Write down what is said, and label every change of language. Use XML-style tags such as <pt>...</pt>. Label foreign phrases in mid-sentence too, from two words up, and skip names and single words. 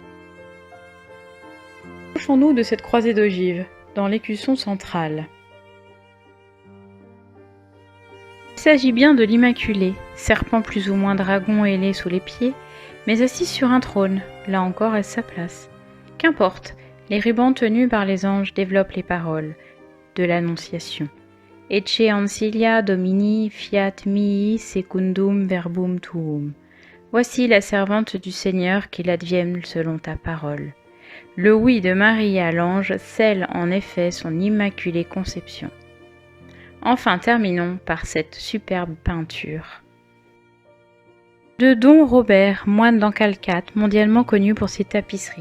<fr>Approchons-nous de cette croisée d'ogives, dans l'écusson central. Il s'agit bien de l'Immaculée, serpent plus ou moins dragon ailé sous les pieds, mais assis sur un trône, là encore est sa place. Qu'importe, les rubans tenus par les anges développent les paroles de l'Annonciation.</fr> <la>Ecce ancilia Domini fiat mihi secundum verbum tuum.</la> <fr>Voici la servante du Seigneur, qu'il advienne selon ta parole. Le oui de Marie à l'ange scelle en effet son immaculée conception. Enfin, terminons par cette superbe peinture de Don Robert, moine d'Ancalcate, mondialement connu pour ses tapisseries.</fr>